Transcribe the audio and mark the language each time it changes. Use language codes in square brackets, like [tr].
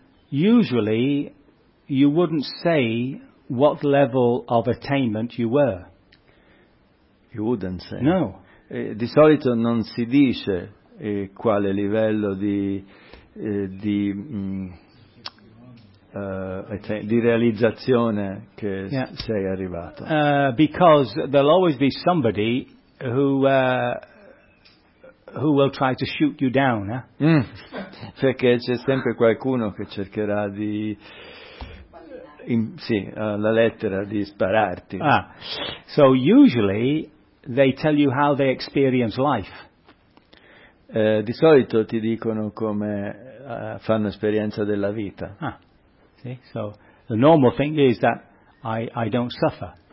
[en] Usually, you wouldn't say what level of attainment you were. You wouldn't say. No. [it] Di solito non si dice quale livello di realizzazione che sei arrivato. [en] Because there'll always be somebody who will try to shoot you down. [it] Perché c'è sempre qualcuno che cercherà di la lettera di spararti. [en] So usually they tell you how they experience life. [it] Di solito ti dicono come fanno esperienza della vita. [en] So the normal thing is that I don't suffer.